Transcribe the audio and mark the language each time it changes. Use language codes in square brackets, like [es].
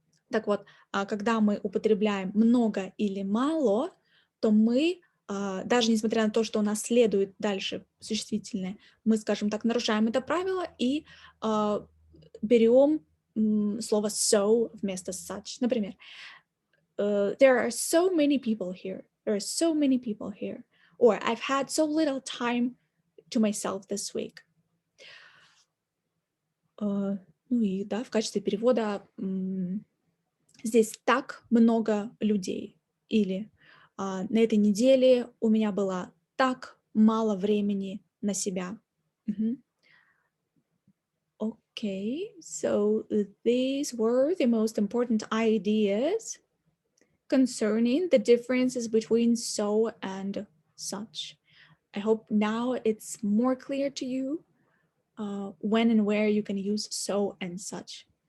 [ru] Так вот, когда мы употребляем много или мало, то мы, даже несмотря на то, что у нас следует дальше существительное, мы, скажем так, нарушаем это правило и берем слово so вместо such. Например, [en] there are so many people here. There are so many people here. Or I've had so little time to myself this week. [ru] Ну и да, в качестве перевода здесь так много людей. Или на этой неделе у меня было так мало времени на себя. [en] Okay, so these were the most important ideas concerning the differences between so and such. I hope now it's more clear to you when and where you can use so and such.